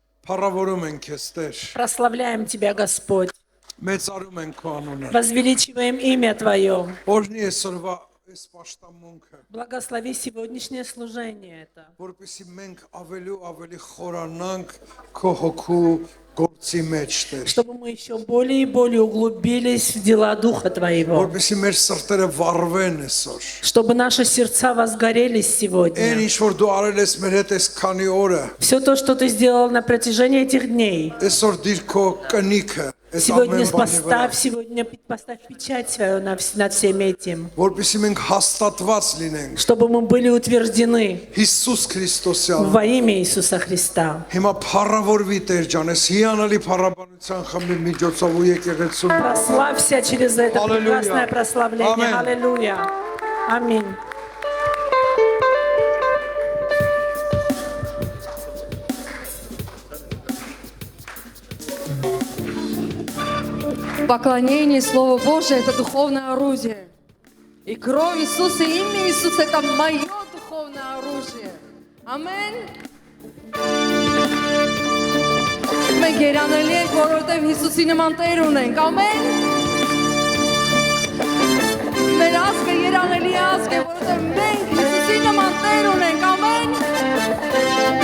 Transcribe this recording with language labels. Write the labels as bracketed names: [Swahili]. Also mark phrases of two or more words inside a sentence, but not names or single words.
[Russian] Прославляем Тебя, Господь. [Armenian] Մեծարում ենք քո անունը։ [Russian] Возвеличиваем имя Твое. [Armenian] Օրհնի այսօրվա այս պաշտամունքը, [Russian] Благослови сегодняшнее служение это, [Armenian] որպեսզի մենք ավելի ու ավելի խորանանք քո հոգու գործի մեջ, Տեր։ [Russian] чтобы мы еще более и более углубились в дела Духа Твоего, [Armenian] Որպեսզի մեր սրտերը վառվեն այսօր։ [Russian] чтобы наши сердца возгорелись [Armenian] Այն [Russian] сегодня. [Armenian] ինչ որ дու արել ես մեր հետ այս քանի օրը, [Russian] Все то, что Ты сделал на протяжении этих дней, [Armenian] այսօր դիր քո կնիքը, այս [Russian] сегодня [Armenian] ամեն բանի վրա, [Russian] сегодня поставь печать свою над всем этим, [Armenian] որպեսզի մենք հաստատված լինենք [Russian] чтобы мы были утверждены [Armenian] Հիսուս Քրիստոսյան։ [Russian] во имя Иисуса Христа. [Armenian] Հիմա փառավորվի Տեր ջան, այս հիանալի փառաբանության խմբի միջոցով ու եկեղեցու։ [Russian] Прославься через это Аллилуйя. прекрасное прославление. Аминь. Аллилуйя. Аминь. Поклонение Слову Божие – это духовное оружие. И кровь Иисуса, и имя Иисуса – это мое духовное оружие. [Armenian] Ամեն։ Մենք երանելի ենք, որովհետև Հիսուսի նման Տեր ունենք, ամեն։ Մեր ազգը երանելի ազգ է, որովհետև մենք Հիսուսի նման Տեր ունենք, ամեն։